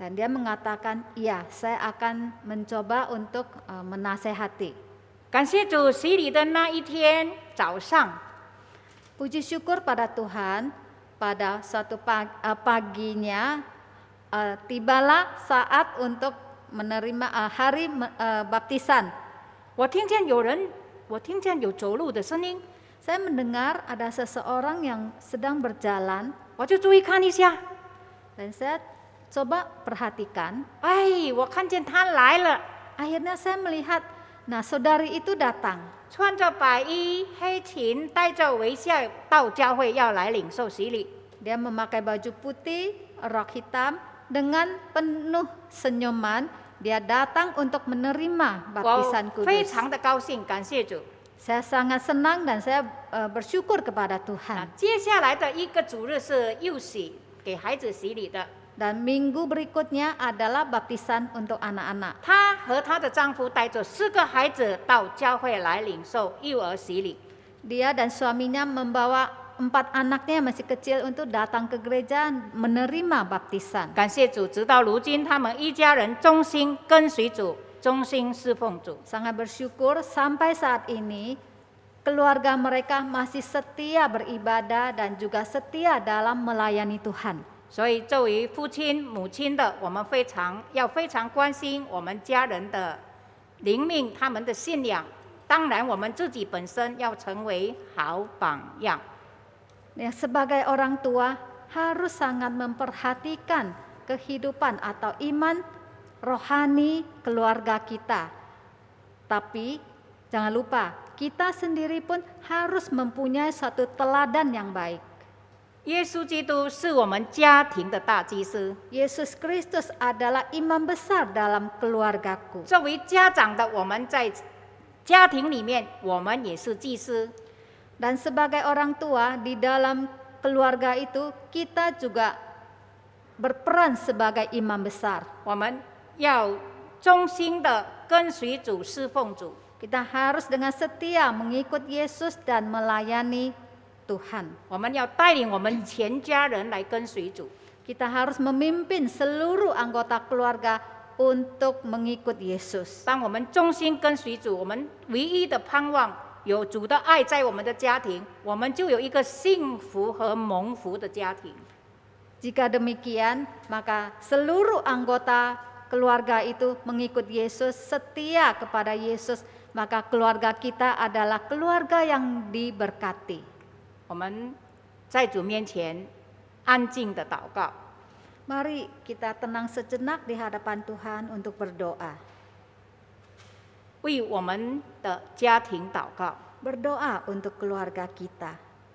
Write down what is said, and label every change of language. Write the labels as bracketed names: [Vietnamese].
[Indonesian] Dan dia mengatakan, iya, saya akan mencoba untuk menasehati. [Chinese] 感谢主，洗礼的那一天早上， [Indonesian] Puji syukur pada Tuhan, pada suatu paginya tibalah saat untuk menerima hari baptisan. [Chinese] 我听见有走路的声音， [Indonesian] Saya mendengar ada seseorang yang sedang berjalan [Chinese] 我就注意看一下， [Indonesian] dan saya coba perhatikan. [Chinese] 哎，我看见他来了， [Indonesian] Akhirnya saya melihat, nah saudari itu datang. [Chinese] 穿着白衣黑裙，带着微笑到教会要来领受洗礼。 [Indonesian] Dia memakai baju putih, rok hitam, dengan penuh senyuman. Dia datang untuk menerima baptisan [Chinese] 非 [Indonesian] kudus. [Chinese] 常的高兴，感谢主。 [Indonesian] Saya sangat senang dan saya bersyukur kepada Tuhan. [Chinese] 接下来的一个主日是幼洗，给孩子洗礼的。 [Indonesian] Dan minggu berikutnya adalah baptisan untuk anak-anak. [Chinese] 她和她的丈夫带着4个孩子到教会来领受幼儿洗礼。 [Indonesian] Dia dan suaminya membawa 4 anaknya yang masih kecil untuk datang ke gereja menerima baptisan. [Chinese] 感谢主，直到如今，他们一家人忠心跟随主，忠心侍奉主。 [Indonesian] Sangat bersyukur sampai saat ini keluarga mereka masih setia beribadah dan juga setia dalam melayani Tuhan. [Chinese] 所以作为父亲、母亲的，我们非常关心我们家人的灵命，他们的信仰。当然，我们自己本身要成为好榜样。 [Indonesian] Ya, sebagai orang tua harus sangat memperhatikan kehidupan atau iman rohani keluarga kita. Tapi jangan lupa, kita sendiri pun harus mempunyai suatu teladan yang baik. [Chinese] 耶稣基督是我们家庭的大祭司。 [Indonesian] Yesus Kristus adalah imam besar dalam keluargaku. [Chinese] 作为家长的，我们在家庭里面，我们也是祭司。 [Indonesian] Dan sebagai orang tua di dalam keluarga itu, kita juga berperan sebagai imam besar. [Chinese] 我们要忠心的跟随主、侍奉主。 [Indonesian] Kita harus dengan setia mengikut Yesus dan melayani Tuhan. [Chinese] 我们要带领我们全家人来跟随主。 [Indonesian] Kita harus memimpin seluruh anggota keluarga untuk mengikut Yesus. [Chinese] 当我们忠心跟随主，我们唯一的盼望有主的爱在我们的家庭，我们就有一个幸福和蒙福的家庭。 [Indonesian] Jika demikian, maka seluruh anggota keluarga itu mengikut Yesus, setia kepada Yesus, maka keluarga kita adalah keluarga yang diberkati. [Chinese] 我们在主面前安静的祷告。 [Indonesian] Mari kita tenang sejenak di hadapan Tuhan untuk berdoa. [Chinese] 为我们的家庭祷告。 [Indonesian] Berdoa untuk keluarga kita.